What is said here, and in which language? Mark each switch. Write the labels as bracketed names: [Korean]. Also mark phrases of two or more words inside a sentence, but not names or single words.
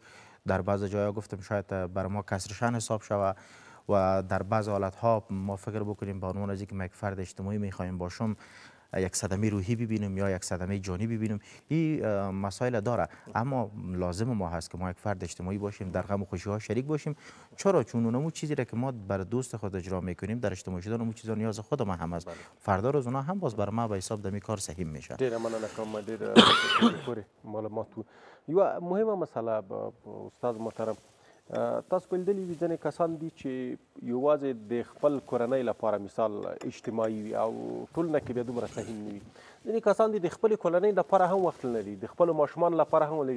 [Persian] در بعض جاها گفتم شاید برای ما کسرشن حساب شود و در بعض حالت ها ما فکر بکنیم با عنوان از اینکه یک فرد اجتماعی میخوایم باشم یک صدمه روحی ببینیم یا یک صدمه جانی ببینیم. این مسائل داره، اما لازم ما هست که ما یک فرد اجتماعی باشیم، در غم و خوشی ها شریک باشیم. چرا؟ چون اونمو چیزی را که ما بر دوست خود اجرا میکنیم در اجتماعی شدن، اونمو چیزا نیاز خود ما هم است. فردا روز اونا هم باز بر ما به حساب دمی کار سهیم میشه. [Pashto] ډیره مننه کوم، ډیره پوره معلومات. یو مهمه مسله استاد محترم، تاسو بلدلی وي ځینې کسان دي چې یوازې د خپل کورنۍ لپاره مثال اجتماعي وي او ټولنه کې بیا دومره سهیم نه وي. ځینې کسان دي د خپلې کورنۍ لپاره هم وخت نه لري، د خپلو ماشومانو لپاره هم لري.